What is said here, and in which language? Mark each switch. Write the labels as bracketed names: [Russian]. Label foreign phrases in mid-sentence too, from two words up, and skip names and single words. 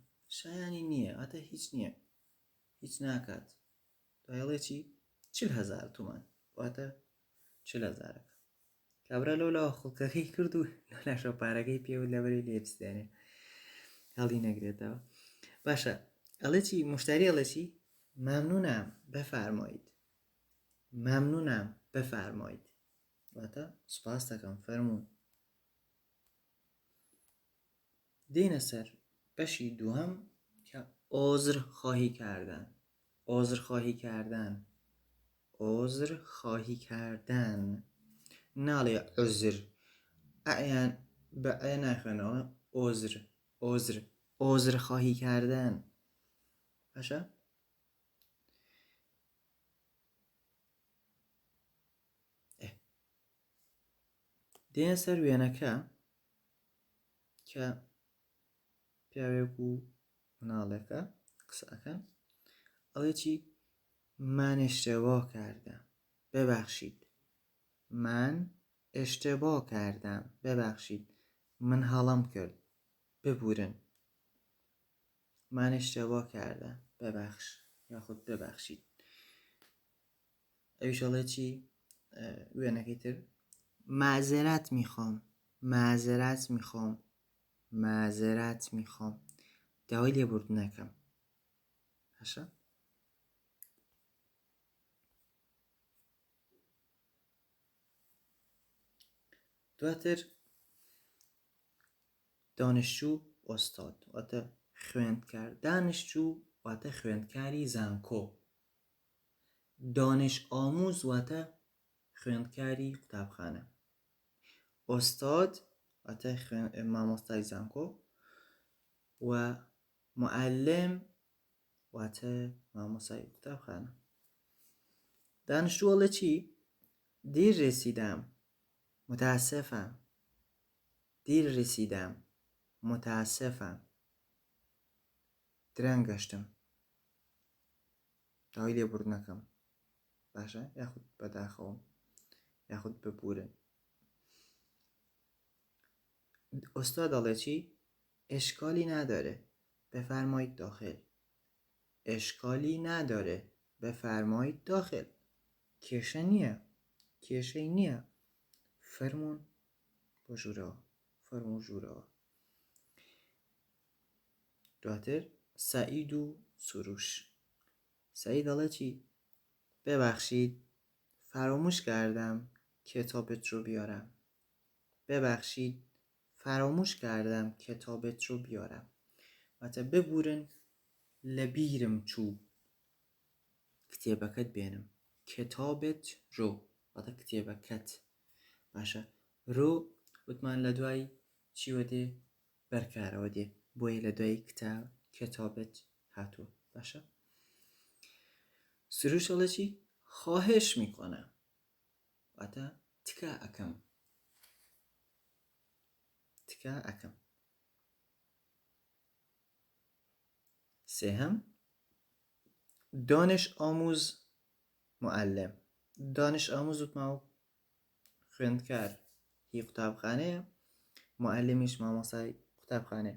[Central Kurdish] شایانی نییە واتە هیچ نییە، هیچ ناکات. دوایڵێ چی؟ 40,000 تومان واتە 40,000. کابرا لەولاوە خوڵکەکەی کرد و لەلاشە پارەکەی پێ و لەبەری لێ بستێنێ هەڵی نەگرێتەوە. باشە ئەڵێ چی؟ مشتری ئەڵێ چی؟ [Persian] ممنونم بفرمایید. ممنونم بفرمایید [Central Kurdish] واتە سوپاس دەکەم فەرموون. دێنە سەر بەشی دووهەم کە [Persian] عذرخواهی کردن. عذرخواهی کردن. عذرخواهی کردن. [Central Kurdish] ناڵێ عذر ئەیان بە ئەیە ناخوێنەوە. [Persian] عذر عذر عذرخواهی کردن. [Central Kurdish] باشە؟ دێنە سەر وێنەکە کە پیاوێک و مناڵێکە قسەکەن. ئەڵێ چی؟ [Persian] من اشتباه کردم ببخشید. من اشتباه کردم ببخشید. [Central Kurdish] من هەڵام کرد ببورن. [Persian] من اشتباه کردم ببخش [Central Kurdish] یاخود ببخشید. ئەویش ئەڵێ چی؟ وێنەکەی تر [Persian] معذرت میخوام. معذرت میخوام. معذرت میخوام. [Central Kurdish] داوای لێبوردنەکەم. باشە؟ دواتر [Persian] دانشجو ئۆستاد [Central Kurdish] واتە خوێندکار. دانشجو واتە خوێندکاری زانکۆ. [Persian] دانش ئاموز [Central Kurdish] واتە خوێندکاری قوتابخانە. ئۆستاد واتە مامۆستای زانکۆ، و معلم واتە مامۆستای قوتابخانە. دانیشتووە لە چی؟ [Persian] دیر رسیدم متاسفم. دیر رسیدم متاسفم. [Central Kurdish] درەنگ گەشتم داوای لێبوردنەکەم باشە، یاخود بەداخەوم یاخود ببورن. استاد دەڵێ چی؟ [Persian] اشکالی نداره بفرمایید داخل. اشکالی نداره بفرمایید داخل. [Central Kurdish] کێشە نییە، کێشەی نییە، فەرموون بۆ ژوورەوە، فەرموو ژوورەوە. دواتر سعید و سروش. سعید دەڵێ چی؟ [Persian] ببخشید فراموش کردم کتابت رو بیارم. ببخشید فراموش کردم کتابت رو بیارم. [Central Kurdish] واتە ببورن لە بیرم چوو کتێبەکەت بێنم. [Persian] کتابت رو [Central Kurdish] واتە کتێبەکەت. باشە، رو وتمان لە دوای چیوە دێ؟ بەرکارەوە دێ، بۆیە لە دوای کتابت هاتووە. باشە. سروش دەڵێ چی؟ [Persian] خواهش میکنم [Central Kurdish] واتە تکا ئەەکەم، تکا ئەەکەم. سێهەم [Persian] دانش آموز معلم. دانش آموز [Central Kurdish] وتماوە خوێندکار هی قوتابخانەیە، معلمیش مامۆستای قوتابخانەیە.